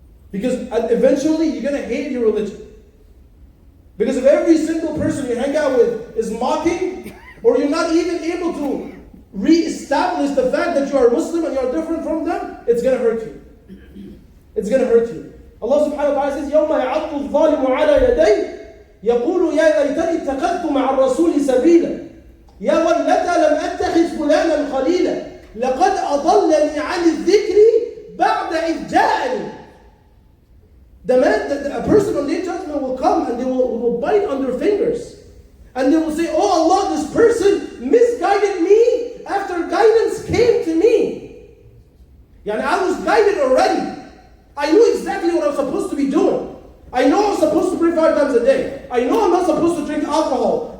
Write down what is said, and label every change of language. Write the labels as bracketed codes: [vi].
[en] Because eventually you're going to hate your religion. Because if every single person you hang out with is mocking, or you're not even able to re-establish the fact that you are Muslim and you are different from them, it's going to hurt you. It's going to hurt you. Allah subhanahu wa ta'ala says, [ar] يَوْمَ يَعَضُّ الظَّالِمُ عَلَى يَدَيْهِ يقول يا ليتني اتخذت مع الرسول سبيلا يا ويلتى لم أتخذ فلانا خليلا لقد أضلني عن الذكر بعد إذ جاءني. [en] A person on the day of judgment will come and they will bite on their fingers and they will say, "Oh Allah, this person misguided me after guidance came to me." Yani I was guided already. I knew exactly what I was supposed to be doing. I know I'm supposed to pray 5 times a day. I know I'm not supposed to drink alcohol.